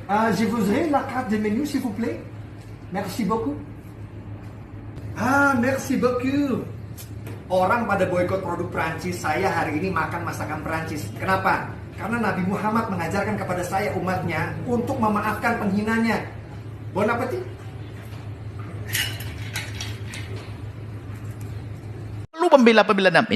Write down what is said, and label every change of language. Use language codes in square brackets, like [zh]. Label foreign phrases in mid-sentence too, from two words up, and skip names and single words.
[fr] Je voudrais la carte de menu, s'il vous plaît. Merci beaucoup. Merci beaucoup. [id] Orang pada boikot produk Prancis, saya hari ini makan masakan Prancis. Kenapa? Karena Nabi Muhammad mengajarkan kepada saya umatnya untuk memaafkan penghinanya. [fr] Bon appetit. [id] Perlu membela Nabi.